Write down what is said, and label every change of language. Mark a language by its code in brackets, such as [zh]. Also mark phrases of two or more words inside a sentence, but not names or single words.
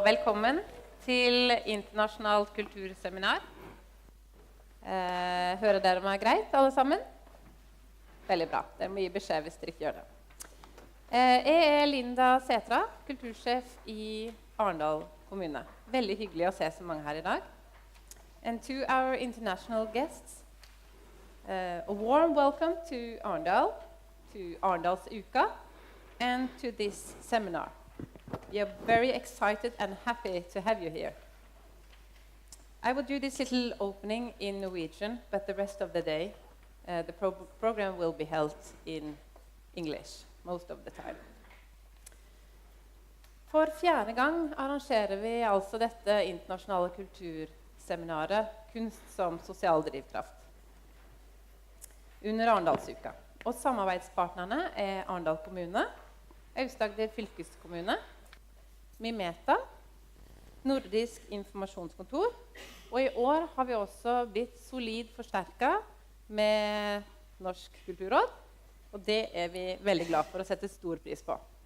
[no] velkommen til Internasjonalt kulturseminar. Hører dere meg greit, alle sammen? Veldig bra. Dere må gi beskjed hvis dere ikke gjør det. Jeg Linda Setra, kultursjef i Arendal kommune. Veldig hyggelig å se så mange her i dag. [en] And to our international guests, a warm welcome to Arendal, to Arendals Uka, and to this seminar. We are very excited and happy to have you here. I will do this little opening in Norwegian, but the rest of the day, the program will be held in English most of the time. [no] For fjerde gang arrangerer vi altså dette internasjonale kulturseminaret Kunst som sosial drivkraft under Arendalsuka. Og samarbeidspartnerne Arendal kommune, Aust-Agder fylkeskommune, Mimeta, Nordisk informasjonskontor, og i år har vi også blitt solid forsterket med Norsk kulturråd, og det vi veldig glad for å sette stor pris på.